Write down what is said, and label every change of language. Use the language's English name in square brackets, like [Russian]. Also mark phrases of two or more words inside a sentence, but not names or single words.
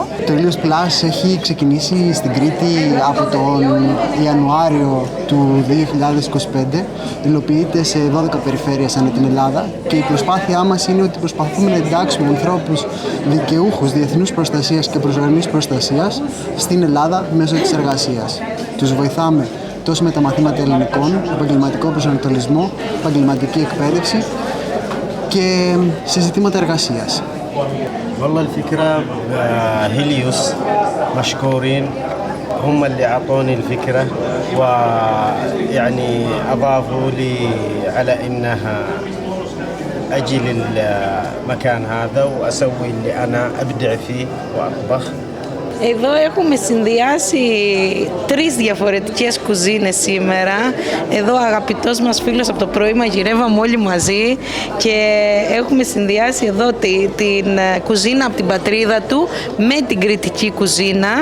[Greek] Το Ήλιος Plus έχει ξεκινήσει στην Κρήτη από τον Ιανουάριο του 2025, υλοποιείται σε 12 περιφέρειες ανά την Ελλάδα και η προσπάθειά μας είναι ότι προσπαθούμε να εντάξουμε ανθρώπους δικαιούχους διεθνούς προστασίας και προσωρινής προστασίας στην Ελλάδα μέσω της εργασίας. Τους βοηθάμε τόσο με τα μαθήματα ελληνικών, επαγγελματικό προσανατολισμό, επαγγελματική εκπαίδευση και σε ζητήματα εργασίας. [Arabic] والله الفكرة هيليوس مشكورين هم اللي أعطوني الفكرة ويعني أضافوا لي على إنها أجي للمكان هذا وأسوي اللي أنا أبدع فيه وأطبخ. [Greek] Εδώ έχουμε συνδυάσει 3 διαφορετικές κουζίνες σήμερα. Εδώ ο αγαπητός μας φίλος από το πρωί μαγειρεύαμε όλοι μαζί και έχουμε συνδυάσει εδώ την κουζίνα από την πατρίδα του με την κρητική κουζίνα.